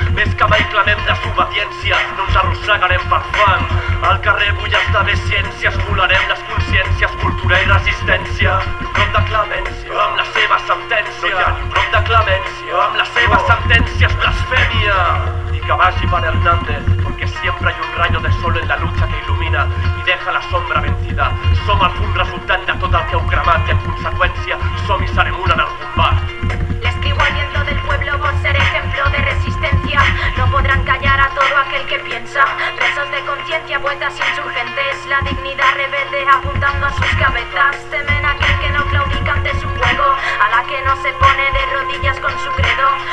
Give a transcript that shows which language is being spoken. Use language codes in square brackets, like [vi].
[ca] Més que mai clamem desobediència, no ens arrossegarem per fang. Al carrer vull esdevé ciències, volarem les consciències, cultura i resistència. Prop de clemència, amb la seva sentència. Prop de clemència, amb la seva sentència, és blasfèmia. [es] Que vagi para Hernández, porque siempre hay un rayo de sol en la lucha que ilumina y deja la sombra vencida. [ca] Som el punt resultant de tot el que heu cremat, i en conseqüència som i serem una en el combat. [es] L'escribo al viento del pueblo por ser ejemplo de resistencia. No podrán callar a todo aquel que piensa. Presos de conciencia, vueltas insurgentes. La dignidad rebelde apuntando a sus cabezas. Temen a aquel que no claudica ante su juego, a la que no se pone de rodillas con su credo.